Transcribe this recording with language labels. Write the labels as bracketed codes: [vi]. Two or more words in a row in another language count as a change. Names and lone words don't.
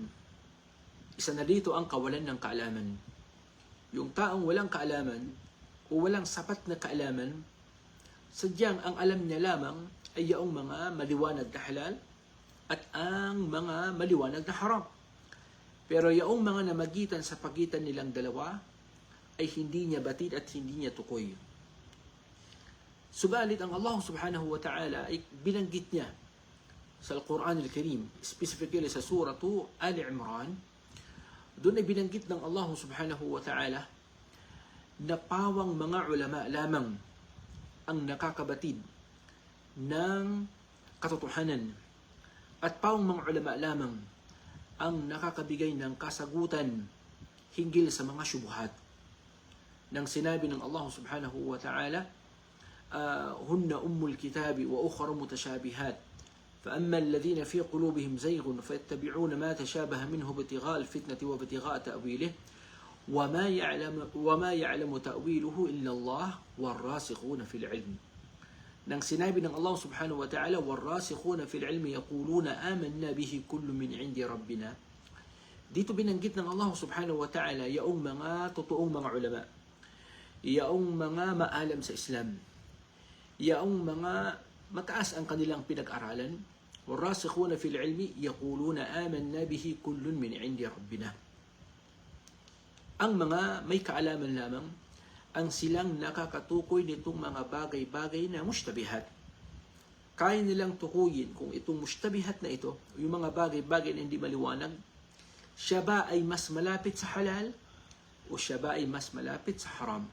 [tl] Isa na dito ang kawalan ng kaalaman. Yung taong walang kaalaman o walang sapat na kaalaman, sadyang ang alam niya lamang ay yaong mga maliwanag na halal at ang mga maliwanag na haram. Pero yaong mga namagitan sa pagitan nilang dalawa ay hindi niya batid at hindi niya tukoy. Subalit ang Allah [ar] سبحانه وتعالى [tl] ay binanggit niya sa Al-Quran Al-Karim, specifically sa suratu Ali Imran. Doon ay binanggit ng Allah [ar] سبحانه وتعالى [tl] na pawang mga ulama lamang ang nakakabatid ng katotohanan at pawang mga ulama lamang ang nakakabigay ng kasagutan hinggil sa mga syubhat. Nang sinabi ng Allah [ar] سبحانه وتعالى هن أم الكتاب وأخر متشابهات فأما الذين في قلوبهم زيغ فيتبعون ما تشابه منه ابتغاء الفتنة وابتغاء تأويله وما يعلم تأويله إلا الله والراسخون في العلم. [tl] Nang sinabi ng Allah [ar] سبحانه وتعالى, والراسخون في العلم يقولون آمنا به كل من عند ربنا. [tl] Dito binanggit ng Allah [ar] سبحانه وتعالى [tl] yaong mga totoong mga ulama, yaong mga maalam sa Islam, yaong mga mataas ang kanilang pinag-aralan. [ar] والراسخون في العلم يقولون آمنا به كل من عند ربنا. [tl] Ang mga may kaalaman lamang ang silang nakakatukoy nitong mga bagay-bagay na mushtabihat. Kaya nilang tukuyin kung itong mushtabihat na ito, yung mga bagay-bagay na hindi maliwanag, siya ba ay mas malapit sa halal o siya ba ay mas malapit sa haram.